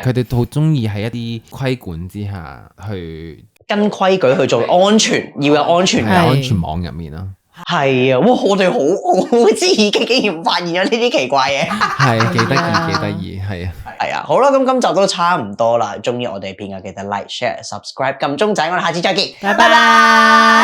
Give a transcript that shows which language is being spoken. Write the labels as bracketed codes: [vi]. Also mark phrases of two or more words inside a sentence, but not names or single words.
[yue] 佢哋好中意喺一啲規管之下去跟規矩去做安全，要有安全感，安全網入面啦。係啊，哇！我哋好知已經竟然發現咗呢啲奇怪嘢，係幾得意，係啊，係啊，好啦，咁今集都差唔多啦，中意我哋片嘅記得 [en] like、share、subscribe、 [yue] 撳鐘仔，我哋下次再見，拜拜。